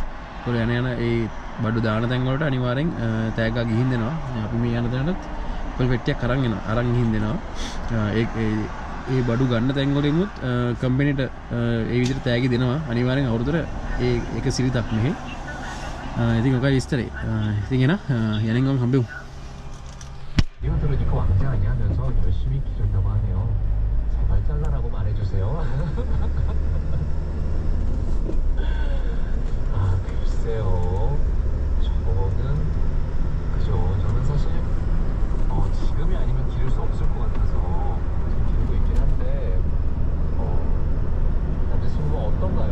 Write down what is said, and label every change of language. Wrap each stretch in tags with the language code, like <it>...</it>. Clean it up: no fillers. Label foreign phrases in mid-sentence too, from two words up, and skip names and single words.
<si>ඒගොල්ලෝ යන ඒ බඩු දාන තැන් වලට අනිවාර්යෙන් තෑග්ගක් ගිහින් දෙනවා. අපි මේ යන තැනට ඇපල් පෙට්ටියක් අරන් ගිහින් දෙනවා. ඒ බඩු ගන්න තැන් වලිනුත් කම්පැනිට ඒ විදිහට තෑගි දෙනවා. අනිවාර්යෙන් අවුරුද්දට ඒක සිරිතක් මෙහි. ඉතින් ඔකයි විස්තරේ. ඉතින් එන යනින් ගමන් හම්බෙමු.</si> <ko>이분들은 이거 왕자 아니야 하면서 열심히 기른다고 하네요. 제발 잘라라고 말해주세요. 아 글쎄요. 저는 그죠. 저는 사실 지금이 아니면 기를 수 없을 것 같아서 지금 기르고 있긴 한데 남자친구가 어떤가요?</ko>